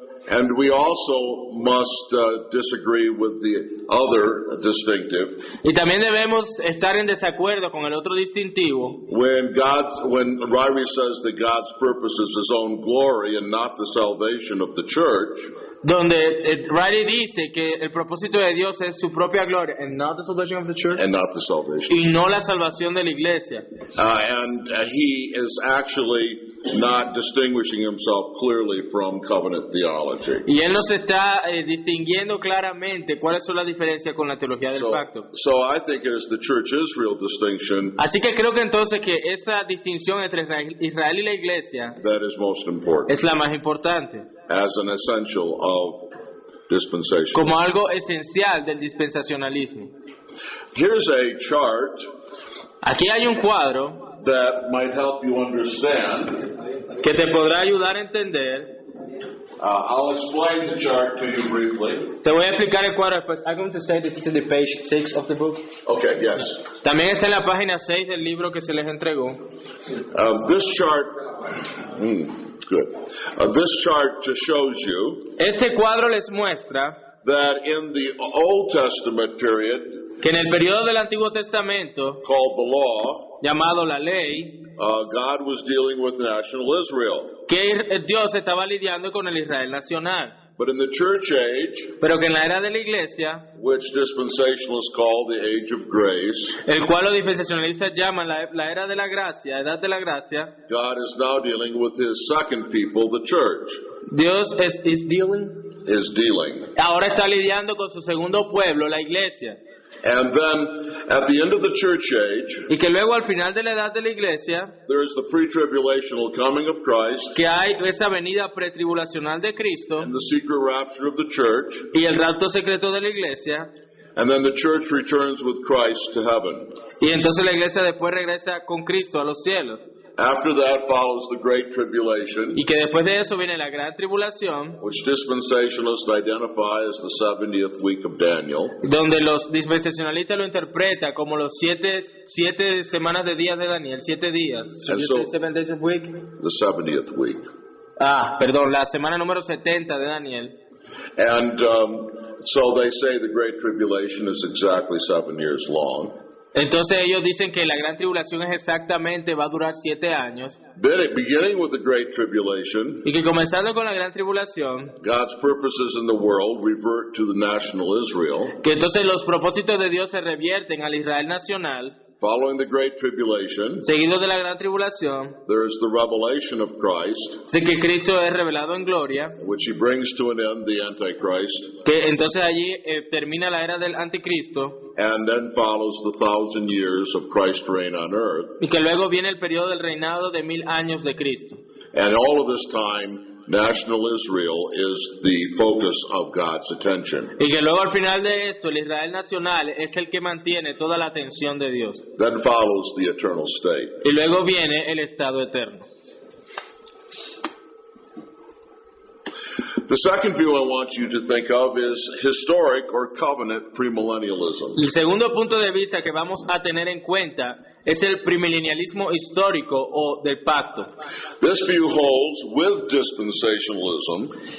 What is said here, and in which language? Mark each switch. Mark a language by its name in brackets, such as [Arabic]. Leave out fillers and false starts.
[English] And we also must disagree with the other distinctive. [Spanish] Y también debemos estar en desacuerdo con el otro distintivo. [English] When Ryrie says that God's purpose is His own glory and not the salvation of the church, [Spanish] Donde Ryrie dice que el propósito de Dios es su propia gloria, [English] and not the salvation of the church, and not the salvation. [Spanish] y no la salvación de la iglesia. [English] He is actually not distinguishing himself clearly from covenant theology. [Spanish] Y él nos está distinguiendo claramente cuáles son las diferencias con la teología del pacto. [English] So I think it is the church-Israel distinction [Spanish] Así que creo que entonces que esa distinción entre Israel y la iglesia [English] that is most important [Spanish] es la más importante, [English] as an essential of dispensation. [Spanish] como algo esencial del dispensacionalismo. [English] Here's a chart [Spanish] Aquí hay un cuadro [English] that might help you understand. [Spanish] que te podrá ayudar a entender. [English] I'll explain the chart to you briefly. [Spanish] Te voy a explicar el cuadro después. [English] I'm going to say this is in the page 6 of the book. Okay, yes. [Spanish] También está en la página 6 del libro que se les entregó. [English] This chart, good. This chart just shows you [Spanish] Este cuadro les muestra [English] that in the Old Testament period, [Spanish] que en el periodo del Antiguo Testamento, [English] called the Law, [Spanish] llamado la ley, [English] God was dealing with national Israel. [Spanish] que Dios estaba lidiando con el Israel nacional. [English] But in the church age, [Spanish] Pero que en la era de la iglesia, [English] which dispensationalists call the age of grace, [Spanish] el cual los dispensacionalistas llaman la era de la gracia, edad de la gracia, [English] God is now dealing with His second people, the church, Dios is dealing. [Spanish] Ahora está lidiando con su segundo pueblo, la iglesia. [English] And then, at the end of the church age, [Spanish] Y que luego al final de la edad de la iglesia, [English] there is the pre-tribulational coming of Christ [Spanish] que hay esa venida pretribulacional de Cristo [English] and the secret rapture of the church, [Spanish] y el rapto secreto de la iglesia, [English] and then the church returns with Christ to heaven. [Spanish] y entonces la iglesia después regresa con Cristo a los cielos. [English] After that follows the Great Tribulation, [Spanish] Y que después de eso viene la gran tribulación, [English] which dispensationalists identify as the 70th week of Daniel. [Spanish] donde los dispensacionalistas lo interpretan como los siete semanas de días de Daniel, 7 días. [English] And so- 7 days of week. The 70th week. [Spanish] Perdón, la semana número 70 de Daniel. [English] And so they say the Great Tribulation is exactly 7 years long. [Spanish] Entonces ellos dicen que la gran tribulación es exactamente, va a durar 7 años. [English] Beginning with the Great Tribulation, [Spanish] Y que comenzando con la gran tribulación, [English] God's purposes in the world revert to the national Israel. [Spanish] que entonces los propósitos de Dios se revierten al Israel nacional. [English] Following the Great Tribulation, [Spanish] Seguido de la gran tribulación, [English] there is the revelation of Christ, [Spanish] sé que Cristo es revelado en gloria, [English] which He brings to an end the Antichrist, [Spanish] que entonces allí termina la era del anticristo, [English] and then follows the 1,000 years of Christ's reign on earth. [Spanish] y que luego viene el periodo del reinado de 1000 años de Cristo. [English] And all of this time, national Israel is the focus of God's attention. [Spanish] Y que luego al final de esto, el Israel nacional es el que mantiene toda la atención de Dios. [English] Then follows the eternal state. [Spanish] Y luego viene el estado eterno. [English] The second view I want you to think of is historic or covenant premillennialism. [Spanish] El segundo punto de vista que vamos a tener en cuenta es el premilenialismo histórico o del pacto. [English] This view holds with dispensationalism